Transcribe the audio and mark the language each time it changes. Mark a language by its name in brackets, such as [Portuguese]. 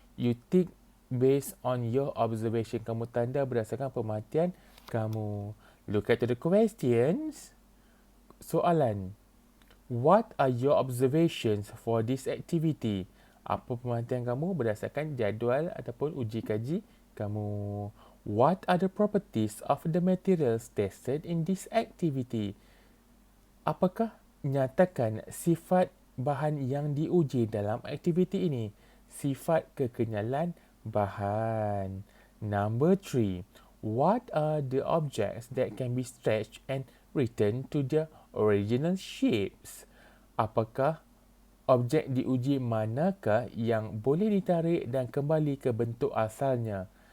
[English] You tick based on your observation. [Malay] Kamu tanda berdasarkan pemerhatian kamu. [English] Look at the questions. Soalan. What are your observations for this activity? [Malay] Apa pemerhatian kamu berdasarkan jadual ataupun uji kaji kamu? [English] What are the properties of the materials tested in this activity? [Malay] Apakah nyatakan sifat bahan yang diuji dalam aktiviti ini? Sifat kekenyalan bahan. [English] Number 3. What are the objects that can be stretched and returned to their original shapes? [Malay] Apakah objek diuji manakah yang boleh ditarik dan kembali ke bentuk asalnya?